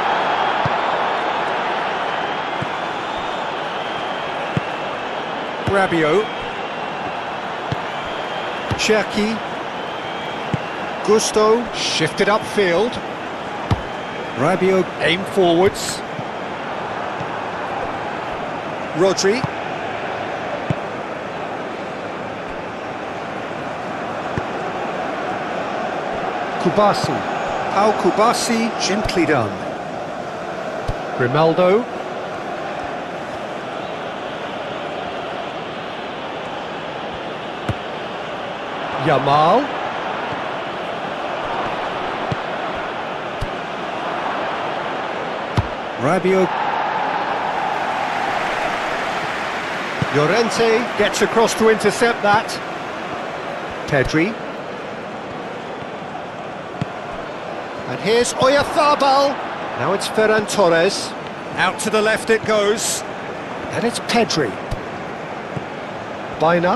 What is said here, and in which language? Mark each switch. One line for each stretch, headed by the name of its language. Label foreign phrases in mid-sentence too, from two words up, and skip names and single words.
English: Rabiot. Cherki. Gusto shifted upfield. Rabiot aimed forwards. Rodri. Kubasi. Pau Kubasi, gently done. Grimaldo. Yamal. Rabiot. Llorente gets across to intercept that. Pedri. And here's Oyarzabal. Now it's Ferran Torres. Out to the left it goes. And it's Pedri. Baina.